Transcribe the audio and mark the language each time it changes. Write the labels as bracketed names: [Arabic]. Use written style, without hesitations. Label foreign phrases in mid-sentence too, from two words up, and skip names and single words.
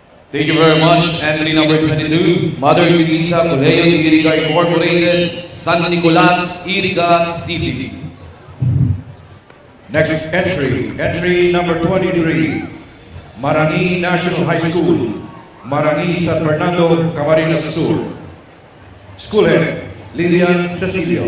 [English] Thank you very much. Entry number 22, Mother Teresa Colegio de Iriga Incorporated, San Nicolas, Iriga City. Next entry, entry number 23, Marani National High School, Marani San Fernando, Camarines Sur. School Head, Lilian Cecilio.